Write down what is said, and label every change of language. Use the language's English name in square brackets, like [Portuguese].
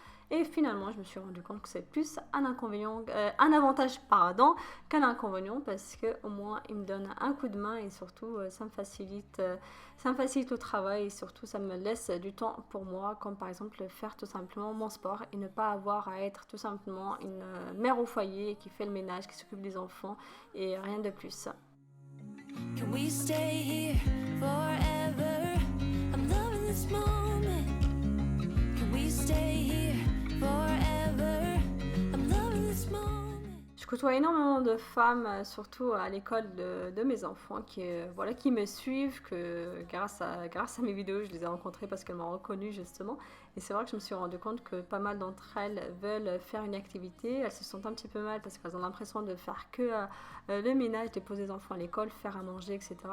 [French] Et finalement, je me suis rendu compte que c'est plus un avantage qu'un inconvénient parce qu'au moins, il me donne un coup de main et surtout, ça me facilite le travail et surtout, ça me laisse du temps pour moi, comme par exemple faire tout simplement mon sport et ne pas avoir à être tout simplement une mère au foyer qui fait le ménage, qui s'occupe des enfants et rien de plus. [English] Can we stay here forever? I'm loving this moment. Can we stay here forever? I'm loving this moment. [French] Je côtoie énormément de femmes, surtout à l'école de mes enfants, qui me suivent, que grâce à mes vidéos, je les ai rencontrées parce qu'elles m'ont reconnue justement. Et c'est vrai que je me suis rendu compte que pas mal d'entre elles veulent faire une activité. Elles se sentent un petit peu mal parce qu'elles ont l'impression de faire que le ménage, déposer les enfants à l'école, faire à manger, etc.